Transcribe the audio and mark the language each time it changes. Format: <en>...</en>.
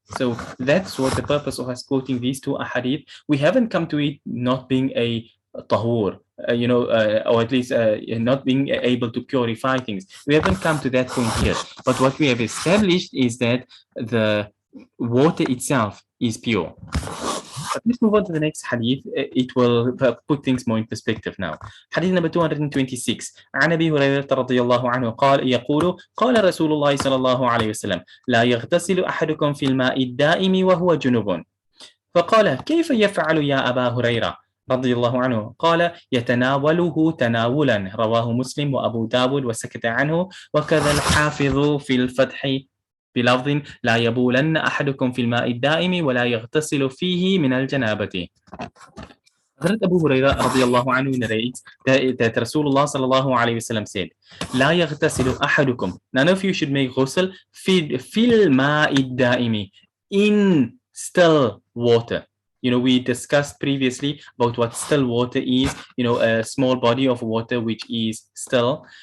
<en>So that's what the purpose of us quoting these two ahadith. We haven't come to it not being a tahur, or at least not being able to purify things. We haven't come to that point here. But what we have established is that the water itself is pure. But let's move on to the next hadith. It will put things more in perspective now. Hadith number 226.</en> <ar>عن أبي هريرة رضي الله عنه قال يقول قال رسول الله صلى الله عليه وسلم لا يغتسل أحدكم في الماء الدائم وهو جنوب. فقال كيف يفعل يا أبا هريرة رضي الله عنه؟ قال يتناوله تناولا. رواه مسلم وأبو داود وسكت عنه، وكذا الحافظ في الفتح بلفظ لا يبولن أحدكم في الماء الدائم ولا يغتسل فيه من الجنابة.</ar> <en>Hazrat Abu Hurairah radiyallahu anhu narrates that Rasulullah sallallahu alayhi wasallam said,</en> <ar>لا يغتسل أحدكم,</ar> <en>none of you should make ghusl</en> <ar>في الماء الدائم,</ar> <en>in still water. We discussed previously about what still water is, a small body of water which is still.</en>